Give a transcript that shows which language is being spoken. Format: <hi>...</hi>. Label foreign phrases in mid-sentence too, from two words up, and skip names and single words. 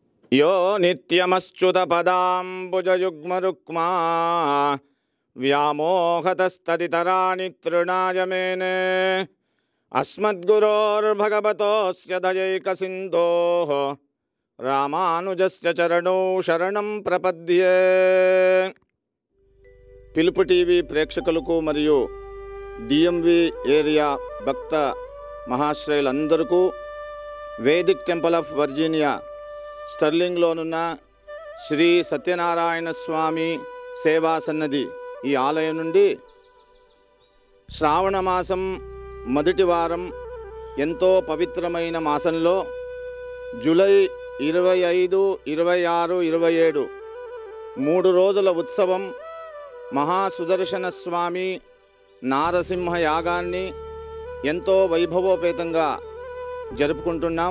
<sa>यो नित्यमच्युतपदाम्बुजयुग्मरुक्मा व्यामोहतस्तदितराणि तृणाय मेने अस्मद्गुरोर्भगवतोऽस्य दयैकसिन्धोः रामानुजस्य चरणौ शरणं प्रपद्ये।</sa> <te>పిలుపు టీవీ ప్రేక్షకులకు మరియు డిఎంవి ఏరియా భక్త మహాశ్రయులందరికీ వేదిక్ టెంపుల్ ఆఫ్ వర్జీనియా స్టర్లింగ్లోనున్న శ్రీ సత్యనారాయణ స్వామి సేవా సన్నది ఈ ఆలయం నుండి శ్రావణ మాసం మొదటి వారం ఎంతో పవిత్రమైన మాసంలో జూలై 25, 26, 27 3 రోజుల ఉత్సవం మహాసుదర్శన స్వామి నారసింహ యాగాన్ని ఎంతో వైభవోపేతంగా జరుపుకుంటున్నాం.</te>